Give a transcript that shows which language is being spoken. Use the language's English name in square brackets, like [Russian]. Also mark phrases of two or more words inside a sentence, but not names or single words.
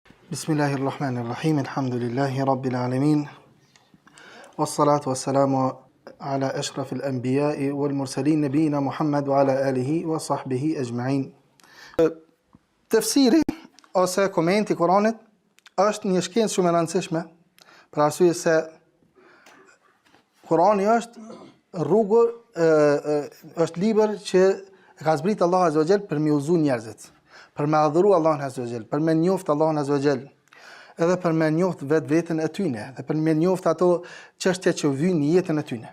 [Arabic] بسم الله الرحمن الرحيم. الحمد لله رب العالمين. والصلاة والسلام على أشرف الأنبياء والمرسلين نبينا محمد وعلى آله وصحبه أجمعين. [Albanian] Tafsiri ose komenti i Kuranit është një shkencë shumë e rëndësishme, për arsye se Kurani është rrugë, është libër që ka zbritur Allahu [Arabic] عز وجل [Albanian] për me udhëzu njerëzit, për me adhuru Allahun [Arabic] عز وجل, [Albanian] për me njoft Allahun [Arabic] عز وجل, [Albanian] edhe për me njoft vetveten e tyne, dhe për me njoft ato çështje që vijnë në jetën e tyne.